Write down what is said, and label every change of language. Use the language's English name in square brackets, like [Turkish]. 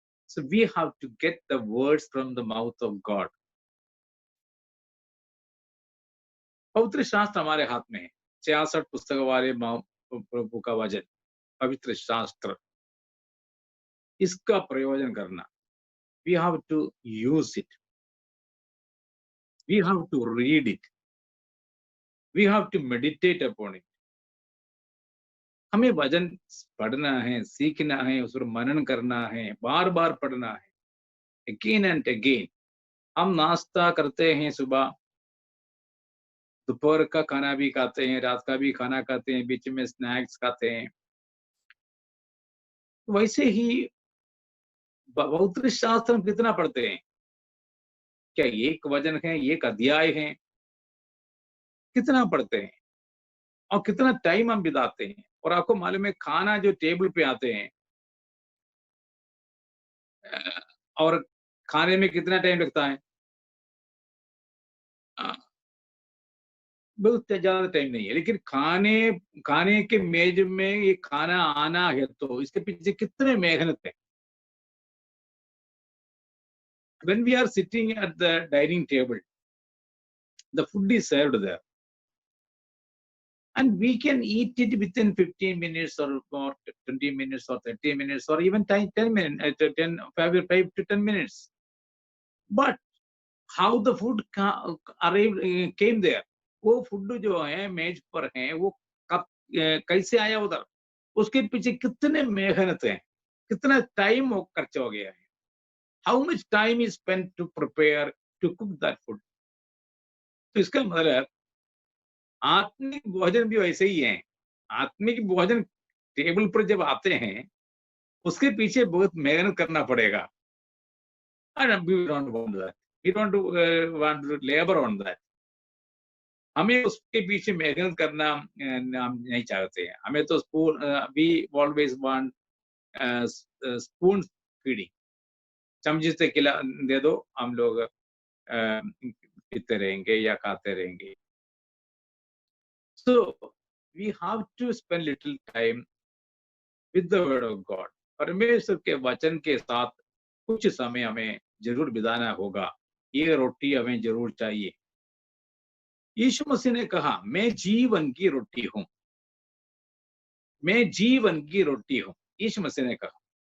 [English] So we have to get the words from the mouth of God. [Hindi] पवित्र शास्त्र हमारे हाथ में है, 66 पुस्तक वाले प्रभु का वचन, पवित्र शास्त्र, इसका प्रयोजन करना। [English] We have to use it. We have to read it. We have to meditate upon it. [Hindi] हमें वचन पढ़ना है, सीखना है, उस पर मनन करना है, बार बार पढ़ना है, [English] again and again. [Hindi] हम नाश्ता करते हैं सुबह, दोपहर का खाना भी खाते हैं, रात का भी खाना खाते हैं, बीच में स्नैक्स खाते हैं। वैसे ही पवित्र शास्त्र हम कितना पढ़ते हैं? क्या एक वचन है, एक अध्याय है? कितना पढ़ते हैं और कितना टाइम हम बिताते हैं? और आपको मालूम है, खाना जो टेबल पे आते हैं और खाने में कितना टाइम लगता है? बहुत ज्यादा टाइम नहीं है, लेकिन खाने के मेज में ये खाना आना है तो इसके पीछे कितने मेहनत है। [English] When we are sitting at the dining table, the food is served there, and we can eat it within 15 minutes or 20 minutes or 30 minutes or even 10 minutes, 5 to 10 minutes. But how the food arrived, came there, [Hindi] वो food जो है मेज पर है, वो कब कैसे आया उधर, उसके पीछे कितने मेहनत है, कितना टाइम वो खर्च हो गया है। [English] How much time is spent to prepare, to cook that food? [Hindi] तो इसका मतलब आत्मिक भोजन भी वैसे ही है। आत्मिक भोजन टेबल पर जब आते हैं, उसके पीछे बहुत मेहनत करना पड़ेगा। [English] And we don't want that. We don't want to labor on that. [Hindi] हमें उसके पीछे मेहनत करना हम नहीं चाहते हैं। हमें तो [English] we always want spoon feeding. [Hindi] चमचे से खिला दे दो, हम लोग पीते रहेंगे या खाते रहेंगे। [English] So we have to spend little time with the word of God. [Hindi] परमेश्वर के वचन के साथ कुछ समय हमें जरूर बिताना होगा। ये रोटी हमें जरूर चाहिए। यीशु मसीह ने कहा, मैं जीवन की रोटी हूं, मैं जीवन की रोटी हूं, यीशु मसीह ने कहा।